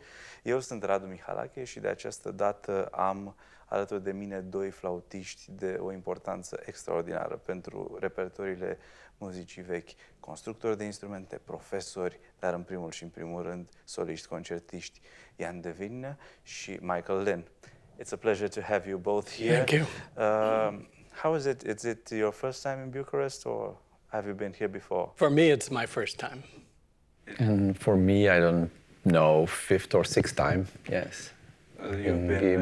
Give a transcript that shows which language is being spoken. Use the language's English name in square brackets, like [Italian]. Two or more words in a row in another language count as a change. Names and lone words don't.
[Romanian] Eu sunt Radu Mihalache și de această dată am alături de mine doi flautiști de o importanță extraordinară pentru repertoriile muzicii vechi, constructori de instrumente, profesori, dar în primul și în primul rând soliști concertiști, Jan de Winne și Michael Lynn. [English] It's a pleasure to have you both here. Thank you. How is it? Is it your first time in Bucharest, or have you been here before? For me, it's my first time. And for me, I don't know, fifth or sixth time, yes. You've been